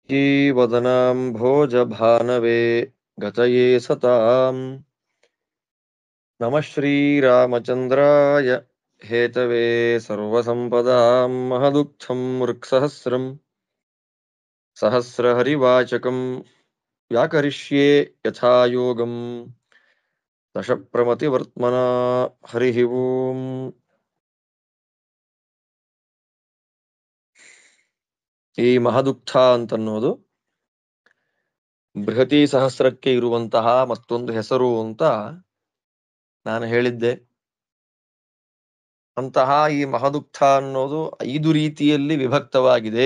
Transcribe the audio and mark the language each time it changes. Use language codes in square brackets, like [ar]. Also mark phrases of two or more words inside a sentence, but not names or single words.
[sa] वदनाम्भोजभानवे गतये सताम् नमः श्रीरामचन्द्राय हेतवे सर्वसम्पदां महदुःखं मृक्सहस्रम् सहस्रहरिवाचकं व्याकरिष्ये यथा योगम् दशप्रमतिवर्त्मना हरिः ओम्. [kn] ಈ ಮಹದುಕ್ಥ ಅಂತನ್ನೋದು ಬೃಹತಿ ಸಹಸ್ರಕ್ಕೆ ಇರುವಂತಹ ಮತ್ತೊಂದು ಹೆಸರು ಅಂತ ನಾನು ಹೇಳಿದ್ದೆ. ಅಂತಹ ಈ ಮಹದುಕ್ಥ ಅನ್ನೋದು 5 ರೀತಿಯಲ್ಲಿ ವಿಭಕ್ತವಾಗಿದೆ.